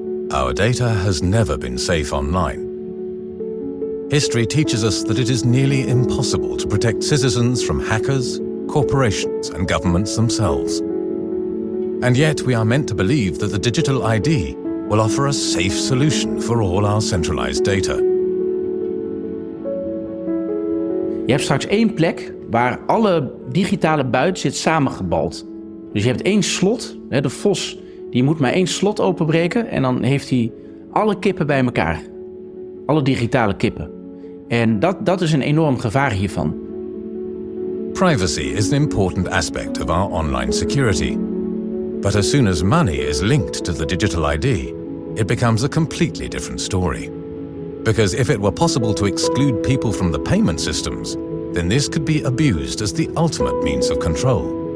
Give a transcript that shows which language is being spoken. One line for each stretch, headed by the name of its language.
English: Our data has never been safe online. History teaches us that it is nearly impossible to protect citizens from hackers, corporations, and governments themselves. And yet we are meant to believe that the digital ID will offer a safe solution for all our centralized data.
Dutch: Je hebt straks één plek waar alle digitale buit zit samengebald. Dus je hebt één slot, de vos, die moet maar één slot openbreken en dan heeft hij alle kippen bij elkaar. Alle digitale kippen. En dat is een enorm gevaar hiervan.
English: Privacy is an important aspect of our online security. But as soon as money is linked to the digital ID, it becomes a completely different story. Because if it were possible to exclude people from the payment systems, then this could be abused as the ultimate means of control.